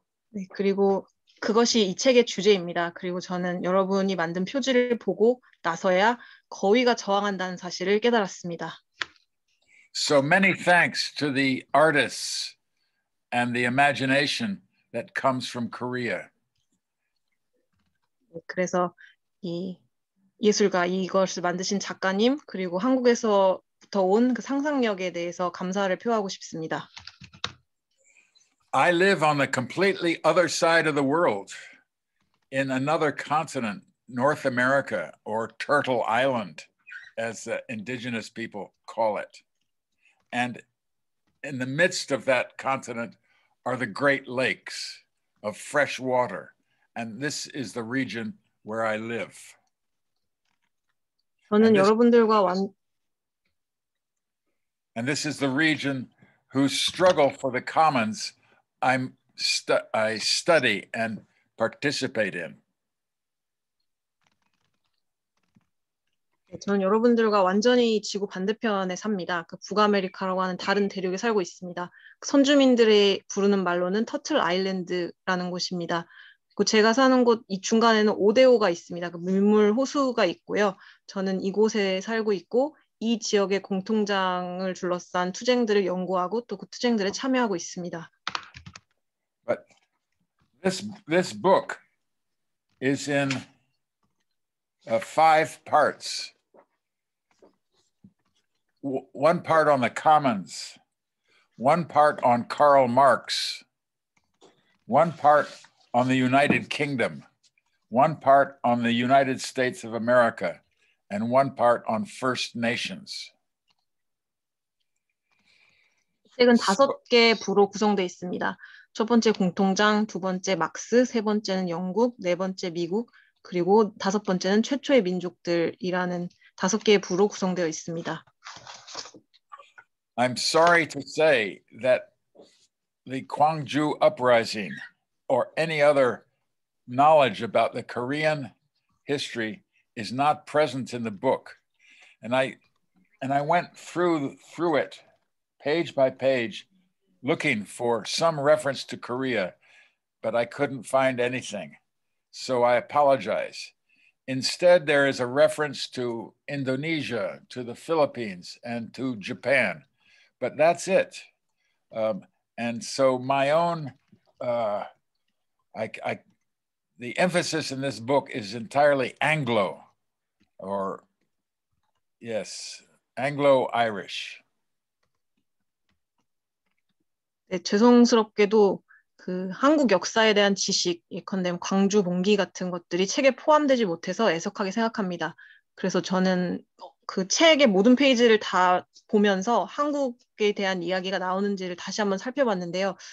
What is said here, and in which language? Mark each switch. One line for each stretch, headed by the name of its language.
Korean: 네, 그리고 그것이 이 책의 주제입니다. 그리고 저는 여러분이 만든 표지를 보고 나서야 거위가 저항한다는 사실을 깨달았습니다.
English: So many thanks to the artists and the imagination that comes from Korea.
Korean: 네, 그래서 이 예술가, 이것을 만드신 작가님, 그리고 한국에서부터 온 그 상상력에 대해서 감사를 표하고 싶습니다.
English: I live on the completely other side of the world, in another continent, North America, or Turtle Island, as the indigenous people call it. And in the midst of that continent are the Great Lakes of fresh water. And this is the region where I live.
Korean: 저는
English: And this is the region whose struggle for the commons I study and participate in.
Korean: 저는 여러분들과 완전히 지구 반대편에 삽니다. 그 북아메리카라고 하는 다른 대륙에 살고 있습니다. 선주민들의 부르는 말로는 터틀 아일랜드라는 곳입니다. 그리고 제가 사는 곳 이 중간에는 오데오가 있습니다. 그 밀물 호수가 있고요. 저는 이곳에 살고 있고 이 지역의 공통장을 둘러싼 투쟁들을 연구하고 또 그 투쟁들에 참여하고 있습니다.
English: But this book is in 5 parts. One part on the commons, one part on Karl Marx, one part on the United Kingdom, one part on the United States of America, and one part on First Nations. 이 책은 5개 부로 구성되어 있습니다. 첫 번째 공통장, 두 번째 막스, 세 번째는 영국, 네 번째 미국, 그리고 다섯 번째는 최초의 민족들이라는 다섯 개의 부로 구성되어 있습니다. I'm sorry to say that the Gwangju uprising or any other knowledge about the Korean history is not present in the book. And I went through it page by page looking for some reference to Korea, but I couldn't find anything. So I apologize. Instead, there is a reference to Indonesia, to the Philippines, and to Japan, but that's it. And so my own, the emphasis in this book is entirely Anglo, or yes, Anglo-Irish.
Korean: 네, 죄송스럽게도 그 한국 역사에 대한 지식, 예컨대 광주 봉기 같은 것들이 책에 포함되지 못해서 애석하게 생각합니다. 그래서 저는 그 책의 모든 페이지를 다 보면서 한국에 대한 이야기가 나오는지를 다시 한번 살펴봤는데요.